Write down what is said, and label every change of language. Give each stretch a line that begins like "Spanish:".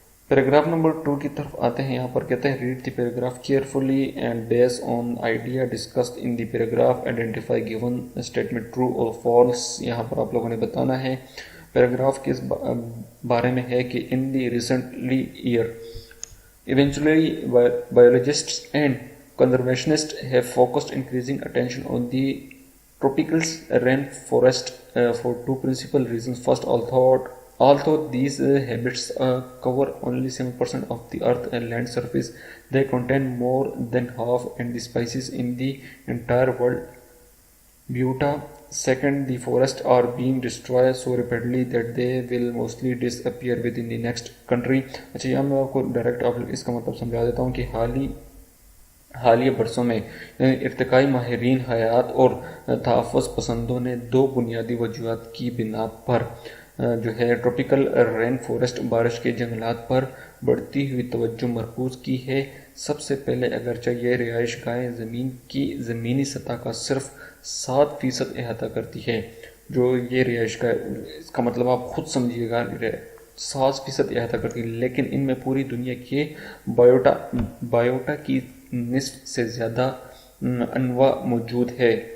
English: Paragraph number 2 کی طرف آتے ہیں، یہاں پر کہتے ہیں read the paragraph carefully and base on idea discussed in the paragraph identify given statement true اور فالس، یہاں پر آپ لوگوں نے بتانا ہے پیراگراف کس بارے میں ہے کہ in the recently year eventually biologists and conservationists have focused increasing attention on the tropical rainforest for two principal reasons. First, although these habitats cover only 7% of the earth and land surface, they contain more than half and the species in the entire world biota. Second, the forests are being destroyed so rapidly that they will mostly disappear within the next country.
Urdu: اچھا یہاں میں آپ کو direct اس کا مطلب سمجھا دیتا ہوں کہ حالیہ برسوں میں ارتقائی ماہرین حیات اور تحفظ پسندوں نے 2 بنیادی وجوہات کی بنا پر جو ہے ٹروپیکل رین فورسٹ بارش کے جنگلات پر بڑھتی ہوئی توجہ مرکوز کی ہے۔ سب سے پہلے اگرچہ یہ رہائش گاہیں زمین کی زمینی سطح کا صرف 7% احاطہ کرتی ہے، جو یہ رہائش گاہ اس کا مطلب آپ خود سمجھیے گا 7% احاطہ کرتی ہے، لیکن ان میں پوری دنیا کے بایوٹا کی نصف سے زیادہ انواع موجود ہے۔